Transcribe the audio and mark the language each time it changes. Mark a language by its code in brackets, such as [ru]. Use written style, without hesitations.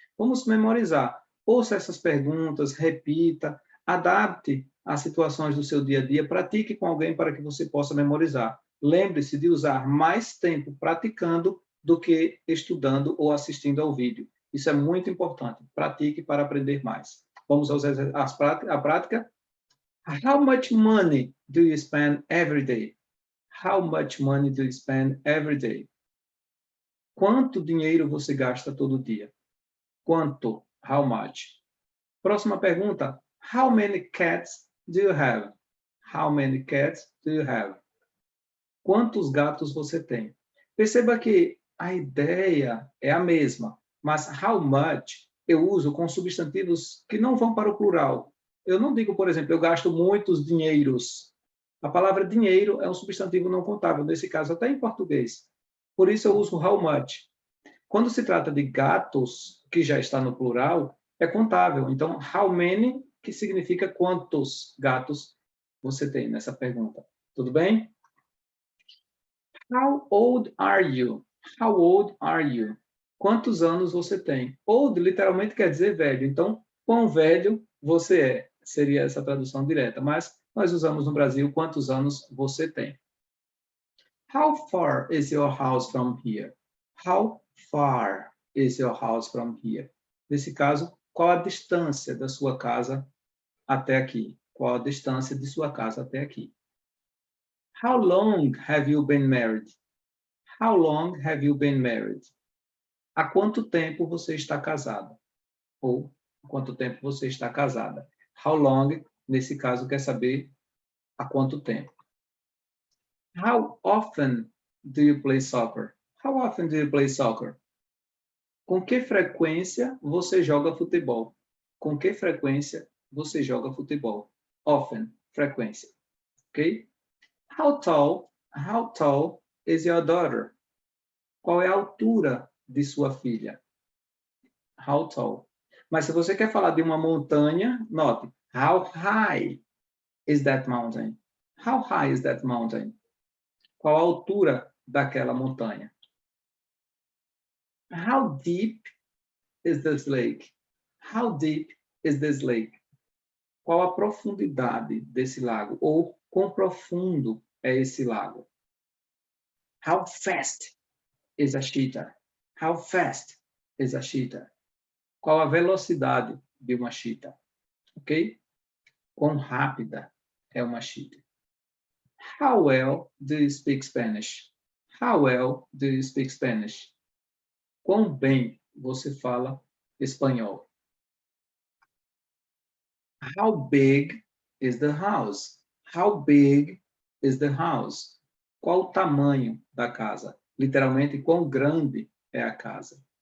[pt] Vamos memorizar. Ouça essas perguntas, repita, adapte às situações do seu dia a dia, pratique com alguém para que você possa memorizar. Lembre-se de usar mais tempo praticando do que estudando ou assistindo ao vídeo. Isso é muito importante. Pratique para aprender mais. Vamos à prática. [en] How much money do you spend every day? How much money do you spend every day? [pt] Quanto dinheiro você gasta todo dia? Quanto? [en] How much? [pt] Próxima pergunta. [en] How many cats do you have? How many cats do you have? [pt] Quantos gatos você tem? Perceba que a ideia é a mesma, mas how much eu uso com substantivos que não vão para o plural. Eu não digo, por exemplo, eu gasto muitos dinheiros. A palavra dinheiro é um substantivo não contável, nesse caso até em português. Por isso eu uso how much. Quando se trata de gatos, que já está no plural, é contável. Então, how many, que significa quantos gatos você tem nessa pergunta. Tudo bem? [en] How old are you? How old are you? [pt] Quantos anos você tem? Old literalmente quer dizer velho. Então, quão velho você é? Seria essa tradução direta. Mas nós usamos no Brasil quantos anos você tem. [en] How far is your house from here? How far is your house from here? [pt] Nesse caso, qual a distância da sua casa até aqui? Qual a distância de sua casa até aqui? [en] How long have you been married? How long have you been married? [pt] Há quanto tempo você está casado? Ou há quanto tempo você está casada? How long, nesse caso, quer saber há quanto tempo. [en] How often do you play soccer? How often do you play soccer? [pt] Com que frequência você joga futebol? Com que frequência você joga futebol? Often, frequência. Ok? [en] How tall is your daughter? [pt] Qual é a altura de sua filha? How tall. Mas se você quer falar de uma montanha, note. [en] How high is that mountain? How high is that mountain? [pt] Qual a altura daquela montanha? [en] How deep is this lake? How deep is this lake? [pt] Qual a profundidade desse lago? Ou quão profundo é esse lago? [en] How fast is a cheetah? How fast is a cheetah? [pt] Qual a velocidade de uma chita, ok? Quão rápida é uma chita. [en] How well do you speak Spanish? How well do you speak Spanish? [pt] Quão bem você fala espanhol? [en] How big is the house? How big is the house? [pt] Qual o tamanho da casa? Literalmente, quão grande é a casa?